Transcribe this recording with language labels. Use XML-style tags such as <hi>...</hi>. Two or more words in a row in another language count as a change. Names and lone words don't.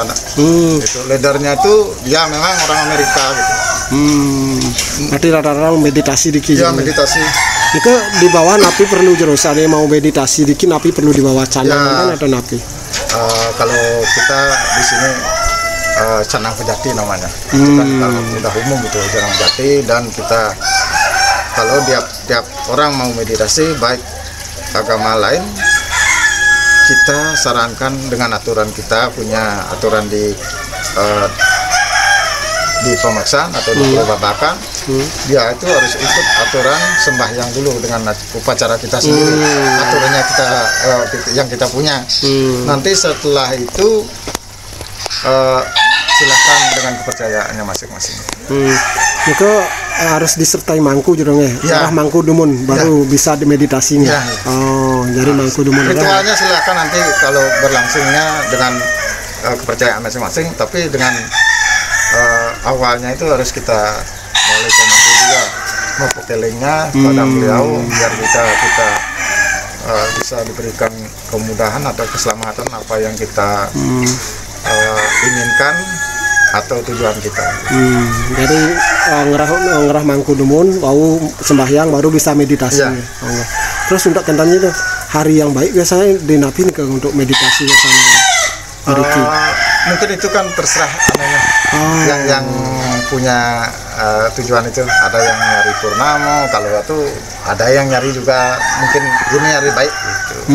<id>Itu leadernya itu dia memang orang Amerika gitu. Berarti rata-rata meditasi dikit. Iya, meditasi. Itu di bawah</id> <ban>napi perlu jero.</ban> <id>Saya mau meditasi dikit napi perlu di bawah canang kan atau napi? Kalau kita di sini canang pejati namanya. Itu kan kalau udah umum gitu canang pejati, dan kita kalau tiap orang mau meditasi baik agama lain, kita sarankan dengan aturan, kita punya aturan di pemaksaan atau di Babakan, dia itu harus ikut aturan sembahyang dulu dengan upacara kita sendiri, aturannya yang kita punya. Nanti setelah itu silakan dengan kepercayaannya masing-masing. Itu harus disertai mangku jurungnya,</id> <ban>arah mangku dumun</ban> <id>baru bisa dimeditasinya. Ya. Oh, jadi</id> <ban>mangku dumun.</ban> <id>Ritualnya silakan nanti kalau berlangsungnya dengan kepercayaan masing-masing, tapi dengan awalnya itu harus kita mulai mangku juga, mau pekelingnya pada beliau biar kita bisa diberikan kemudahan atau keselamatan apa yang kita inginkan atau tujuan kita. Jadi</id> <ban>ngerah mangku dumun,</ban> <id>baru sembahyang, baru bisa meditasi. Ya. Terus untuk tentangnya itu hari yang baik biasanya dinapin ke untuk meditasi biasanya. Mungkin itu kan terserah anunya. Yang punya tujuan itu, ada yang nyari purnama, kalau itu ada yang nyari juga mungkin ini nyari baik gitu.</id>